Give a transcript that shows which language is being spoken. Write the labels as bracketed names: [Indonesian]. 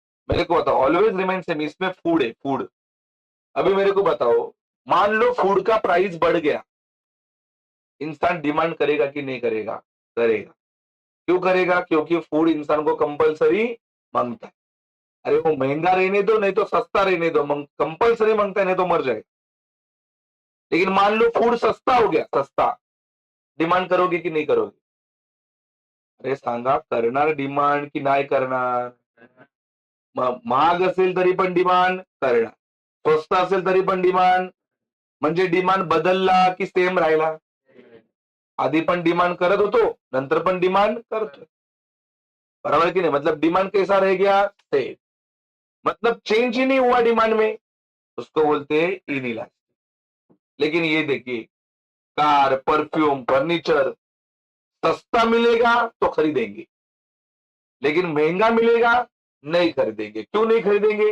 [Hindi] मेरे को बताओ, [English] Always remain same. [Hindi] इसमें फूड है, फूड। अभी मेरे को बताओ, मान लो फूड का प्राइस बढ़ गया, इंसान डिमांड करेगा कि नहीं करेगा? करेगा। क्यों करेगा? क्योंकि फूड इंसान को कंपलसरी मांगता है। अरे वो महंगा रहने दो, नहीं तो सस्ता रहने दो, कंपलसरी मांगता है, नहीं तो मर जाएगा। लेकिन मान लो फूड सस्ता हो गया, सस्ता, डिमांड करोगे कि नहीं करोगे? [Marathi] अरे सांगा, करणार डिमांड की नाही करणार? महाग असेल तरी पण डिमांड करणार, स्वस्त असेल तरी पण डिमांड. म्हणजे डिमांड बदलला की सेम राहिला? आधी पण डिमांड करत होतो, नंतर पण डिमांड करतो। [Hindi] बराबर की नहीं? मतलब डिमांड कैसा रह गया? सेम। मतलब चेंज ही नहीं हुआ डिमांड में, उसको बोलते हैं इनइलास्टिक। लेकिन ये देखिए, कार, परफ्यूम, फर्नीचर सस्ता मिलेगा तो खरीदेंगे, लेकिन महंगा मिलेगा नहीं खरीदेंगे। क्यों नहीं खरीदेंगे?